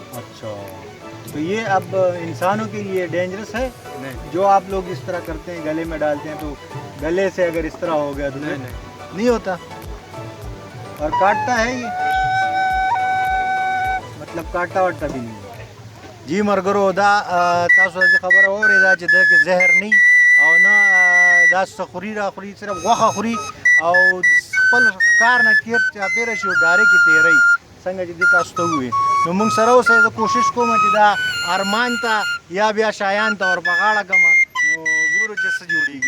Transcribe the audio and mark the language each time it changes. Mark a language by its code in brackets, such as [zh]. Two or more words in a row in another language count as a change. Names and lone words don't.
[ur] اچھا تو یہ اب انسانوں کے لیے ڈینجرس ہے? नहीं جو آپ لوگ اس طرح کرتے ہیں گلے میں ڈالتے ہیں، تو گلے سے اگر اس طرح ہو گیا تو नहीं نہیں ہوتا. اور کاٹتا ہے یہ، مطلب کاٹا واٹا بھی نہیں ہے. [ps] جي مرګرو دا تاسو د خبره اورې دا چې د کې زهر نه او نه دا سخوري را خوري، صرف غوښه خوري او خپل کار نه تیر چاپیره شي او ډارې کې تیری څنګه چې د تاسو ته وویل. نو موږ سره اوسه زه کوشش کوم چې دا ارمان ته یا بیا شایان ته ور په غاړه کړم، نو ګورو چې څه جوړېږي.